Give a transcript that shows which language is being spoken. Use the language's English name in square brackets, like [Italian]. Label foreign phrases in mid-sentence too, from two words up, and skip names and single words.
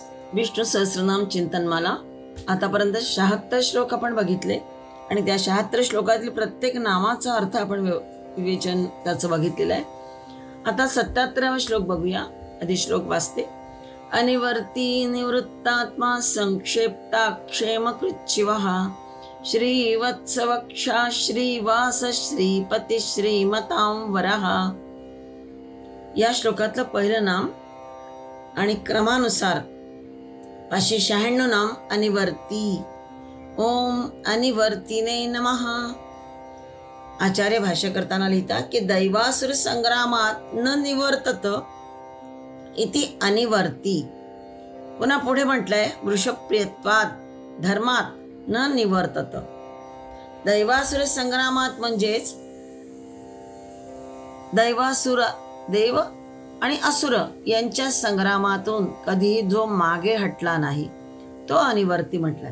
[Marathi] विष्णू सहस्रनाम चिंतनमाला आतापर्यंत 76 श्लोक आपण बघितले आणि त्या 76 श्लोकातील प्रत्येक नामाचा अर्थ आपण विवेचन त्याचं बघितलेलं आहे. आता 77वा श्लोक बघूया. आधी श्लोक वाचते. [Sanskrit] अनिवर्ती निवृत्तात्मा संक्षेप्ता क्षेमकृच्छिवः श्रीवत्सवक्षा श्रीवास श्रीपती श्रीमतां वरः. [Marathi] या श्लोकातलं पहिलं नाम आणि क्रमानुसार 596 नाम अनिवर्ती. [Sanskrit] ओम अनिवर्तीने नमः. [Marathi] आचार्य भाष्य करताना लिहितात की दैवासुर संग्रामात [Sanskrit] न निवर्तत इति अनिवर्ती. [Marathi] पुन्हा पुढे म्हटलंय [Sanskrit] वृषप्रियत्वात धर्मात न निवर्तत. [Marathi] दैवासुर संग्रामात म्हणजेच दैवासुर देव आणि असुर यांच्या संग्रामातून कधीही जो मागे हटला नाही तो अनिवर्ती म्हटलाय.